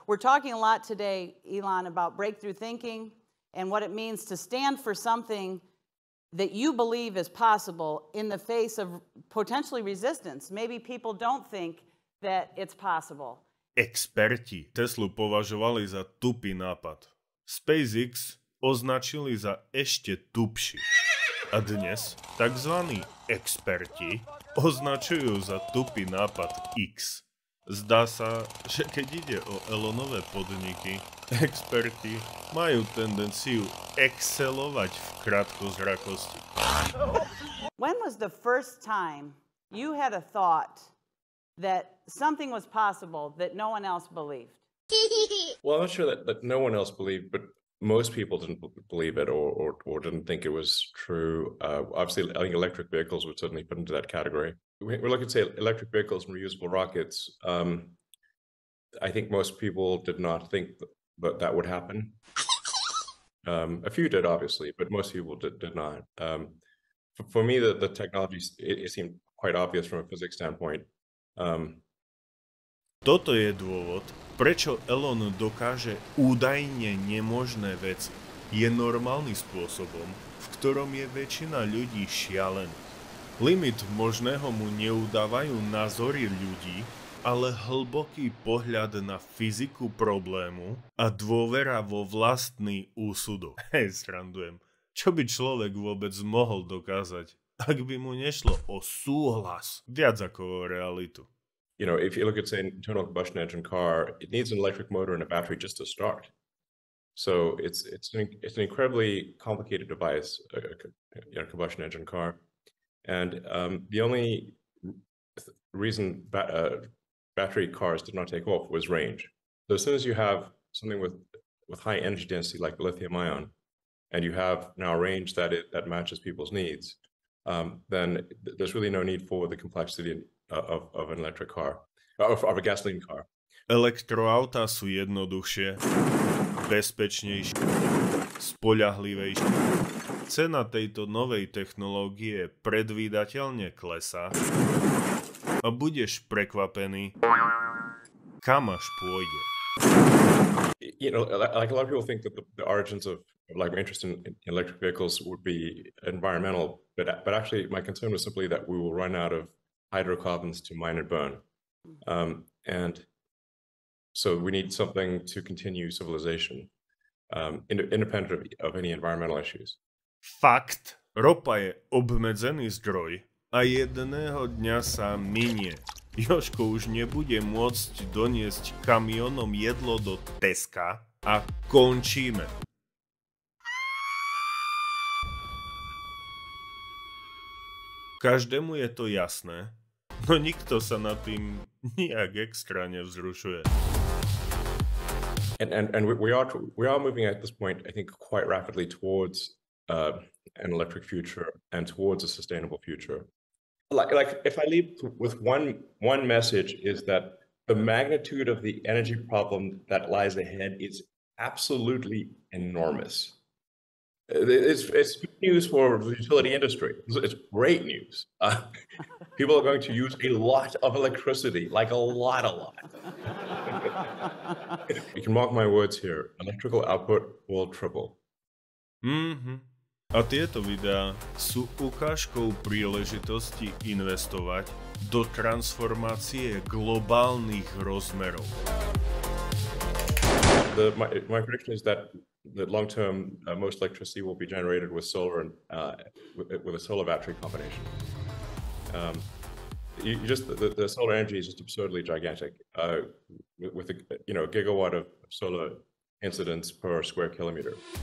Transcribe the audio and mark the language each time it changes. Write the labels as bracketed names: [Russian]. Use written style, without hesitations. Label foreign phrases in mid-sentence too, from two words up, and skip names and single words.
[English] We're talking a lot today, Elon, about breakthrough thinking and what it means to stand for something that you believe is possible in the face of potentially resistance. Maybe people don't think that it's possible. [Slovak] Experti Teslu považovali za tupý nápad. SpaceX označili za ešte tupší. A dnes tzv. Experti označujú za tupý nápad X. Zdá sa, že keď ide o Elonové podniky, experti majú tendenciu excelovať v krátkozrakosti. [English] When was the first time you had a thought that something was possible that no one else believed? Well, I'm not sure that no one else believed, but most people didn't believe it or didn't think it was true. Obviously, I think electric vehicles would certainly fit into that category. We're looking at, say, electric vehicles and reusable rockets. I think most people did not think that would happen. A few did, obviously, but most people did not. For me, the technology, it seemed quite obvious from a physics standpoint. [Slovak] Toto je dôvod, prečo Elon dokáže údajne nemožné veci. Je normálnym spôsobom, v ktorom je väčšina ľudí šialených. Limit možného mu neudávajú názory ľudí, ale hlboký pohľad na fyziku problému a dôvera vo vlastný úsudok. Srandujem. Čo by človek vôbec mohol dokázať, ak by mu nešlo o súhlas, viac ako o realitu? [English] You know, if you look at, say, an internal combustion engine car, it needs an electric motor and a battery just to start. So it's an incredibly complicated device, a combustion engine car. And the only reason battery cars did not take off was range. So as soon as you have something with high energy density like the lithium ion, and you have now a range that matches people's needs, then there's really no need for the complexity of an electric car, of a gasoline car. [Slovak] Elektroautá sú jednoduchšie, bezpečnejšie, spoľahlivejšie. Cena tejto novej technológie predvídateľne klesá a budeš prekvapený, kam až pôjde. [English] You know, like a lot of people think that the origins of like my interest in electric vehicles would be environmental, but actually my concern was simply that we will run out of hydrocarbons to mine and burn. And so we need something to continue civilization, independent of any environmental issues. [Slovak] Fakt, ropa je obmedzený zdroj a jedného dňa sa minie. Jožko už nebude môcť doniesť kamionom jedlo do Teska a končíme. Každému je to jasné, no nikto sa nad tým nijak extra nevzrušuje. [English] And we are moving at this point, I think, quite rapidly towards an electric future and towards a sustainable future. Like if I leave with one message is that the magnitude of the energy problem that lies ahead is absolutely enormous. It's good news for the utility industry. It's great news. People are going to use a lot of electricity, like a lot. You can mark my words here. Electrical output will triple. [Slovak] A tieto videá sú ukážkou príležitosti investovať do transformácie globálnych rozmerov. [English] My prediction is that long-term most electricity will be generated with solar and with a solar battery combination. The solar energy is just absurdly gigantic. With a gigawatt of solar incidence per square kilometer.